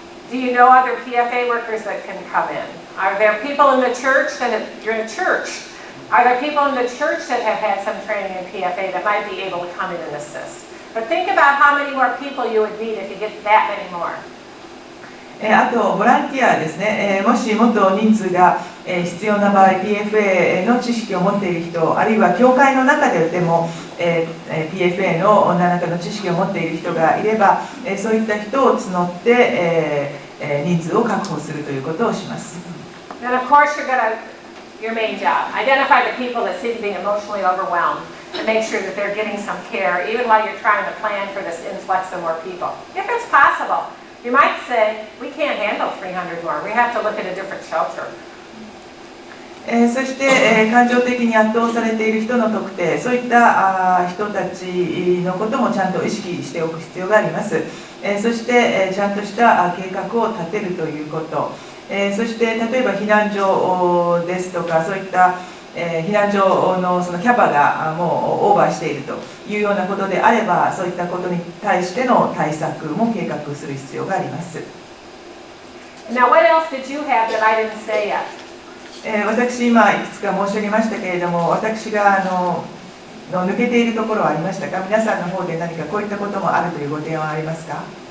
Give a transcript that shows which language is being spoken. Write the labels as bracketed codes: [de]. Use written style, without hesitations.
[en] Do you know other PFA workers that can come in? Are there people in the church you're in a church? Are there people in the church that have had some training in PFA that might be able to come in and assist? But think about how many more people you would need if you get that many more. [ja] あとボランティアですね、もしもっと人数が必要な場合 PFA の知識を持っている人、あるいは教会の中でもPFA の何らかの知識を持っている人がいれば、そういった人を募って人数を確保するということをします。 [en] Then of course your main job, identify the people that seem to be emotionally overwhelmed and make sure that they're getting some care even while you're trying to plan for this influx of more people. If it's possible, you might say, we can't handle 300 more. We have to look at a different shelter. [ja] そして、感情的に圧倒されている人の特定、そういった人たちのこともちゃんと意識しておく必要があります。そして、ちゃんとした計画を立てるということ、そして例えば避難所ですとかそういった避難所のそのキャパがもうオーバーしているというようなことであれば、そういったことに対しての対策も計画する必要があります。 [en] Now, what else did you have that I didn't say yet? [ja] 私今いくつか申し上げましたけれども、私が抜けているところはありましたか？皆さんの方で何かこういったこともあるというご提案はありますか？